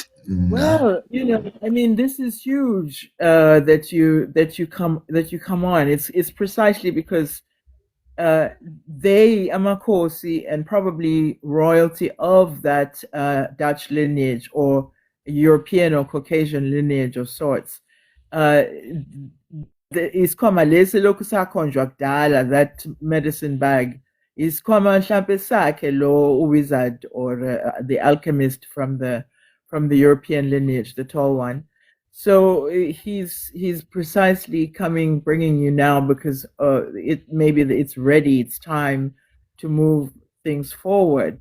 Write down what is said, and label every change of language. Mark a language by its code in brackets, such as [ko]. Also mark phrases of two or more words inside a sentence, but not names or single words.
[en] well, I mean, this is huge that you come on. It's precisely because they Amakosi and probably royalty of that Dutch lineage or European or Caucasian lineage of sorts. [nd] Isikhwama lesi lokhu sakhonjwa kudala, [en] that medicine bag [nd] isikhwama mhlampe sakhe lo [en] wizard or the alchemist from the European lineage, the tall one. So he's precisely bringing you now because maybe it's ready, it's time to move things forward.